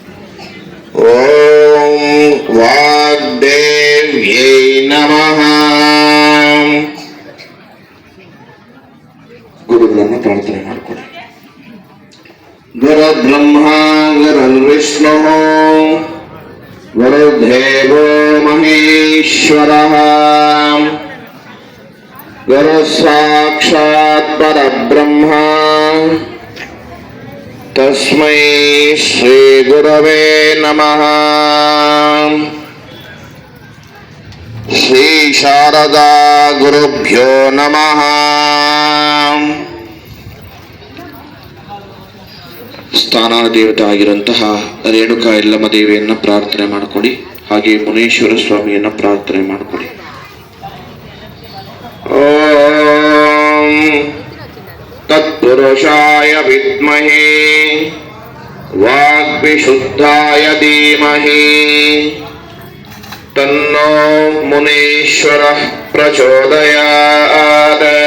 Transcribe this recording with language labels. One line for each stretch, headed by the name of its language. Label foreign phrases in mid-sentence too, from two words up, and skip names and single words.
Sanskrit: ಓಂ ವಾಗ್ದೇವ್ಯೈ ನಮಃ.
Kannada: ಗುರುಗಳನ್ನು ಪ್ರಾರ್ಥನೆ ಮಾಡಿಕೊಳ್ಳಿ.
Sanskrit: ಗುರು ಬ್ರಹ್ಮ ಗುರುರ್ವಿಷ್ಣು ಗುರುದೇವೋ ಮಹೇಶ್ವರಃ ಗುರು ಸಾಕ್ಷಾತ್ ಪರಬ್ರಹ್ಮ ತಸ್ಮೈ ಶ್ರೀ ಗುರವೇ ನಮಃ. ಶ್ರೀ ಶಾರದಾ ಗುರುಭ್ಯೋ ನಮಃ.
Kannada: ಸ್ಥಾನ ದೇವತೆ ಆಗಿರುವಂತಹ ರೇಣುಕಾ ಯಲ್ಲಮ್ಮ ದೇವಿಯನ್ನ ಪ್ರಾರ್ಥನೆ ಮಾಡಿಕೊಳ್ಳಿ. ಹಾಗೆ ಮುನೇಶ್ವರ ಸ್ವಾಮಿಯನ್ನ ಪ್ರಾರ್ಥನೆ ಮಾಡಿಕೊಳ್ಳಿ.
Sanskrit: ಓಂ ತತ್ಪುರುಷಾಯ ವಿದ್ಮಹೇ ವಾಗ್ವಿಶುದ್ಧಾಯ ಧೀಮಹಿ ತನ್ನೋ ಮುನೇಶ್ವರಃ ಪ್ರಚೋದಯಾತ್.